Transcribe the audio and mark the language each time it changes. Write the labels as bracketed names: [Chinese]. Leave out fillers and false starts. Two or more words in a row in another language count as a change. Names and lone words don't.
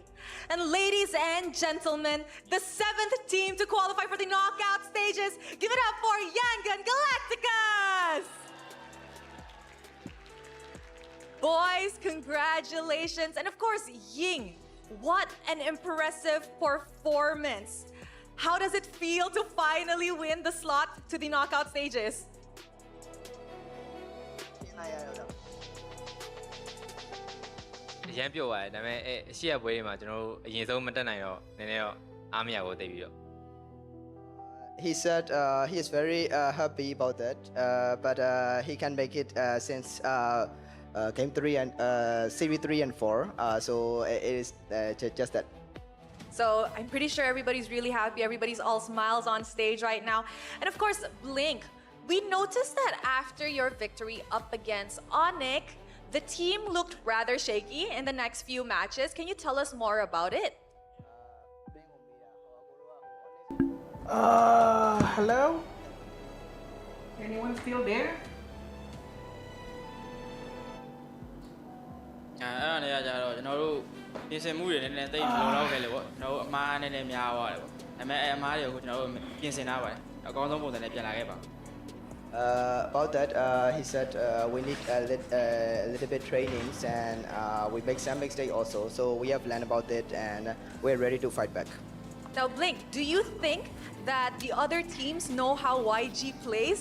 [English] And ladies and gentlemen, the 7th team to qualify for the knockout stages, give it up for Yangon Galacticos! Boys, congratulations. And of course, Ying, what an impressive performance. How does it feel to finally win the slot to the knockout stages? [Burmese] အရင်ပြောပါတယ်ဒါပေမဲ့ရှေ့ရပွဲတွေမှာကျွန်တော်တို့အရင်ဆုံးမတက်နိုင်တော့နည်းနည်းတော့အားမရဘူးတိတ်ပြီးတော့ [English] He said he is very happy about that, but he can make it since game 3 and series 3 and 4. So it is just that. So I'm pretty sure everybody's really happy. Everybody's all smiles on stage right now. And of course, Blink, we noticed that after your victory up against Onyx, the team looked rather shaky in the next few matches. Can you tell us more about it? Hello? Anyone still there? [Burmese] အဲ့ဒါလည်းကြတော့ကျွန်တော်တို့ပြင်ဆင်မှုတွေနည်းနည်းသိမလုံလောက်ခဲ့လေပေါ့ကျွန်တော်တို့အမားနည်းနည်းများသွားတယ်ပေါ့ဒါပေမဲ့အဲ့အမားတွေကိုကျွန်တော်တို့ပြင်ဆင်ထားပါတယ်အကောင်းဆုံးပုံစံနဲ့ပြန်လာခဲ့ပါ [English] About that, he said we need a little bit trainings and we make some mistake also. So we have learned about it and we're ready to fight back. Now, Blink, do you think that the other teams know how YG plays?